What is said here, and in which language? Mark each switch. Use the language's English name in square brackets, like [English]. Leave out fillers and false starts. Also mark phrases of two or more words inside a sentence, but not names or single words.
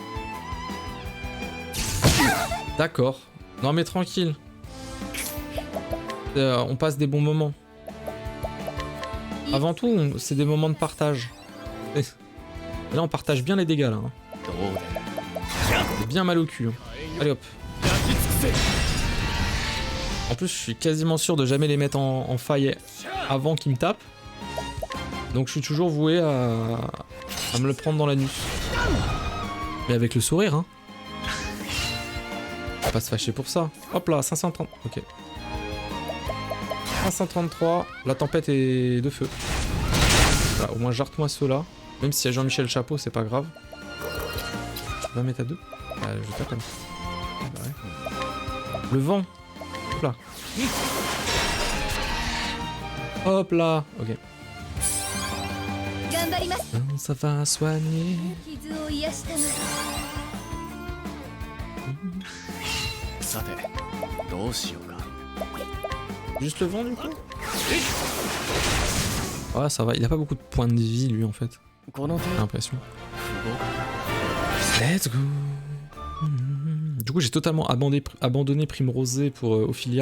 [French] D'accord. Non mais tranquille. On passe des bons moments. Avant tout, c'est des moments de partage. Et là, on partage bien les dégâts, là. Hein. [Japanese] どうだ [French] C'est bien mal au cul. Hein. Allez hop. [Japanese] 焼き尽くせ [French] En plus, je suis quasiment sûr de jamais les mettre en faille avant qu'ils me tapent. Donc je suis toujours voué à me le prendre dans l'anus. Mais avec le sourire, hein. Faut pas se fâcher pour ça. Hop là, 530. Ok. 533. La tempête est de feu. Voilà, au moins jarte-moi ceux-là. Même s'il y a Jean-Michel Chapeau, c'est pas grave. Tu vas mettre à 2 je tape comme ça. Bah ouais. Le vent. Hop là. Hop là. Ok. [Japanese] 頑張ります [French] Ça va soigner. [Japanese] 傷を癒したのさてどうしようか [French] Juste le vent du coup. Ouais, ça va. Il a pas beaucoup de points de vie lui en fait. [Japanese] この手 [French] J'ai l'impression. [Japanese] 不合 [English] Let's go. [French] Du coup, j'ai totalement abandonné Primrosé pour Ophilia.